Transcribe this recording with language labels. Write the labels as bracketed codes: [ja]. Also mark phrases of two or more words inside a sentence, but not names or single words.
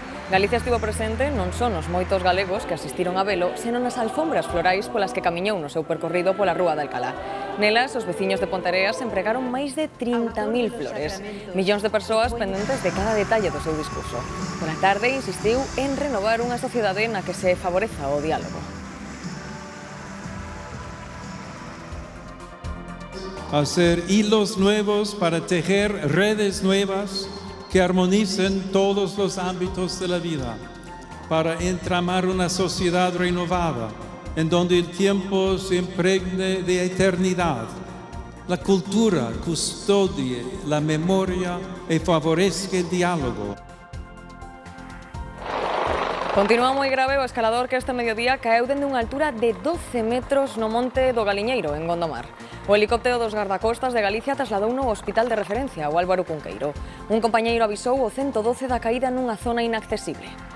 [gl] Galicia estivo presente non son os moitos galegos que asistiron a velo, senón nas alfombras florais polas que camiñou no seu percorrido pola Rúa de Alcalá. Nelas, os veciños de Ponteareas empregaron máis de 30.000 flores. Millóns de persoas pendentes de cada detalle do seu discurso. Pola tarde insistiu en renovar unha sociedade na que se favoreza o diálogo. [es] Hacer hilos nuevos para tejer redes nuevas que armonicen todos los ámbitos de la vida, para entramar una sociedad renovada, en donde el tiempo se impregne de eternidad. La cultura custodie la memoria y favorezca el diálogo. [gl] Continúa moi grave o escalador que este mediodía caeu dende unha altura de 12 metros no monte do Galiñeiro, en Gondomar. O helicóptero dos gardacostas de Galicia trasladou no hospital de referencia, o Álvaro Cunqueiro. Un compañeiro avisou o 112 da caída nunha zona inaccesible.